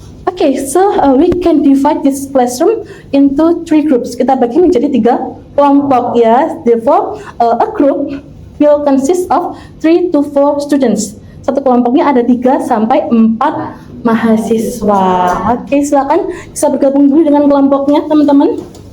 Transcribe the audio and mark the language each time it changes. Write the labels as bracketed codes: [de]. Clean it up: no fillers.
[en] Okay, so we can divide this classroom into 3 groups. [id] Kita bagi menjadi 3 kelompok ya. [en] Therefore, a group will consist of 3 to 4 students. [id] Satu kelompoknya ada 3 sampai 4 mahasiswa. Oke, silakan bisa bergabung dulu dengan kelompoknya, teman-teman.